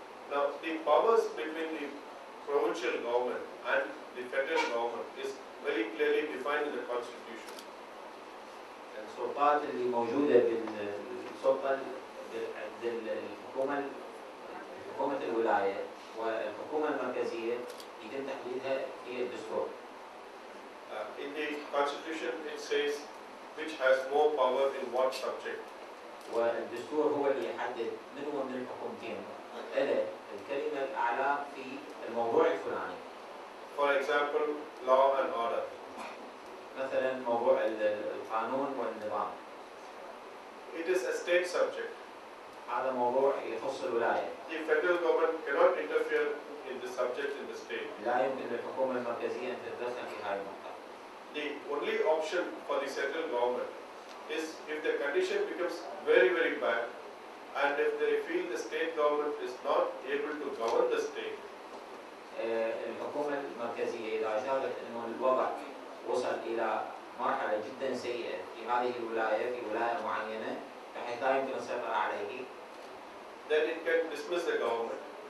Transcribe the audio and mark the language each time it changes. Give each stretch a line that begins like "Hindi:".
English: Now, the powers between the provincial government and the federal government is very clearly defined in the constitution.
Arabic: السلطات اللي موجودة بالسلطة عند حكومة الولاية والحكومة المركزية يتم تحديدها في الدستور.
English: In the constitution it says which has more power in what subject.
Arabic: والدستور هو اللي يحدد من هو من الحكومتين له الكلمة الأعلى في الموضوع الفلاني.
English: For example, law and order.
Arabic: مثلا موضوع القانون والنظام.
English: It is a state subject.
Arabic: هذا موضوع يخص الولاية.
English: The federal government cannot interfere in the subject in the state.
Arabic: لا يمكن للحكومة المركزية أن تتدخل في هذه النقطة.
English: The only option for the central government is if the condition becomes very, very bad and if they feel the state government is not able to govern the state.
Arabic: الحكومة المركزية إذا شافت أنه الوضع وصل إلى مرحلة جدا سيئة في هذه الولاية في ولاية معينة بحيث لا يمكن السيطرة عليه.
English: Then it can dismiss the government.